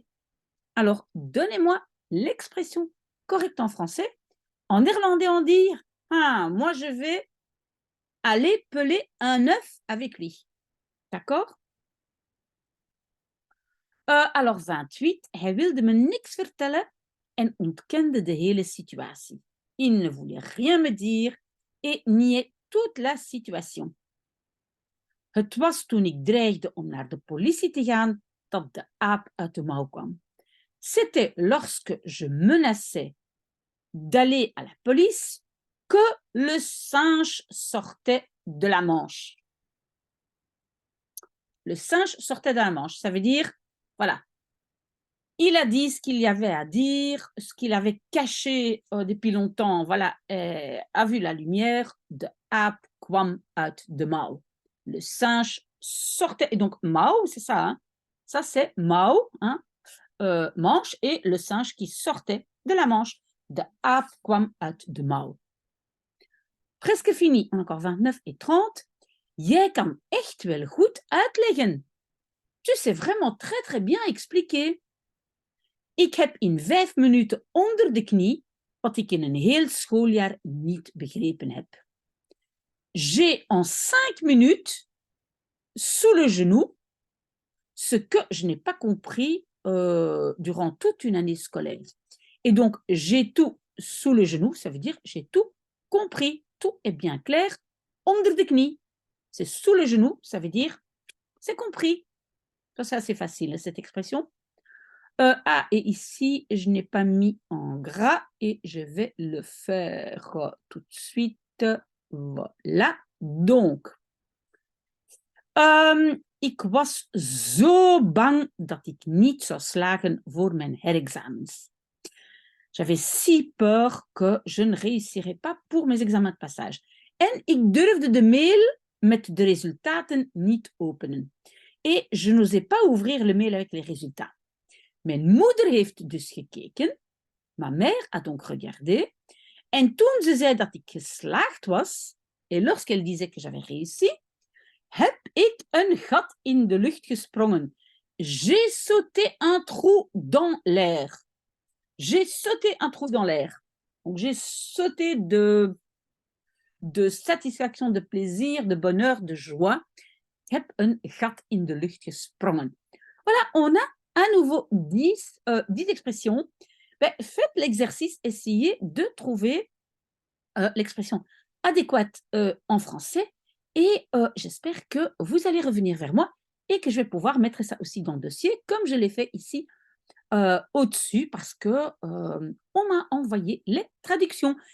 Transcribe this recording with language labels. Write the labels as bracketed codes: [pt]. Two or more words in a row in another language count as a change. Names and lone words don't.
[fr] Alors, donnez-moi l'expression correcte en français. En néerlandais, on dit moi, je vais aller peler un œuf avec lui. D'accord? Alors, 28. [nl] Hij wilde me niks vertellen en ontkende de hele situatie. [fr] Il ne voulait rien me dire et niait toute la situation. [nl] Het was toen ik dreigde om naar de politie te gaan dat de aap uit de mouw kwam. [fr] C'était lorsque je menaçais d'aller à la police que le singe sortait de la manche. Le singe sortait de la manche, ça veut dire, voilà, il a dit ce qu'il y avait à dire, ce qu'il avait caché depuis longtemps, voilà, a vu la lumière, [nl] de aap kwam uit de mouw. [fr] Le singe sortait, et donc mouw, c'est ça, hein? Ça c'est mouw, hein? Manche, et le singe qui sortait de la manche. [nl] De aap kwam uit de mouw. [fr] Presque fini, encore 29 et 30. [nl] Jij kan echt wel goed uitleggen. [fr] Tu sais vraiment très très bien expliquer. [nl] Ik heb in 5 minuten onder de knie wat ik in een heel schooljaar niet begrepen heb. [fr] J'ai en 5 minutes sous le genou ce que je n'ai pas compris durant toute une année scolaire. Et donc, j'ai tout sous le genou, ça veut dire j'ai tout compris, tout est bien clair, [nl] onder de knie. [fr] C'est sous le genou, ça veut dire c'est compris. Ça, c'est assez facile, cette expression. Et ici, je n'ai pas mis en gras et je vais le faire tout de suite. Voilà. Donc, [nl] ik was zo bang dat ik niet zou slagen voor mijn herexamens. [fr] J'avais si peur que je ne réussirais pas pour mes examens de passage. [nl] En ik durfde de mail met de resultaten niet openen. [fr] Et je n'osais pas ouvrir le mail avec les résultats. [nl] Mijn moeder heeft dus gekeken. [fr] Ma mère a donc regardé. [nl] En toen ze zei dat ik geslaagd was, [fr] et lorsqu'elle disait que j'avais réussi, [nl] heb ik een gat in de lucht gesprongen. [fr] J'ai sauté un trou dans l'air. J'ai sauté un trou dans l'air. Donc, j'ai sauté de satisfaction, de plaisir, de bonheur, de joie. [nl] Ik heb een gat in de lucht gesprongen. [fr] Voilà, on a à nouveau 10 expressions. Ben, faites l'exercice, essayez de trouver l'expression adéquate en français et j'espère que vous allez revenir vers moi et que je vais pouvoir mettre ça aussi dans le dossier comme je l'ai fait ici au-dessus parce que on m'a envoyé les traductions.